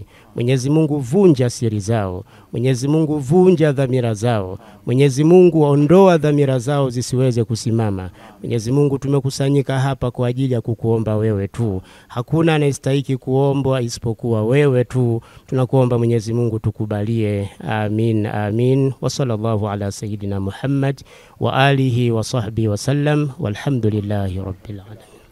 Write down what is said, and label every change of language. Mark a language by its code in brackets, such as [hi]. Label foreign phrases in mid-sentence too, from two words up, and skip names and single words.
[sw] Mwenyezi Mungu, vunja siri zao. Mwenyezi Mungu, vunja dhamira zao. Mwenyezi Mungu, ondoa dhamira zao zisiweze kusimama. Mwenyezi Mungu, tumekusanyika hapa kwa ajili ya kukuomba wewe tu. Hakuna anayestahili kuombwa isipokuwa wewe tu. Tunakuomba Mwenyezi Mungu, tukubalie. Amin, amin. [ar] وصلى الله على سيدنا محمد وآله وصحبه وسلم. والحمد لله رب العالمين.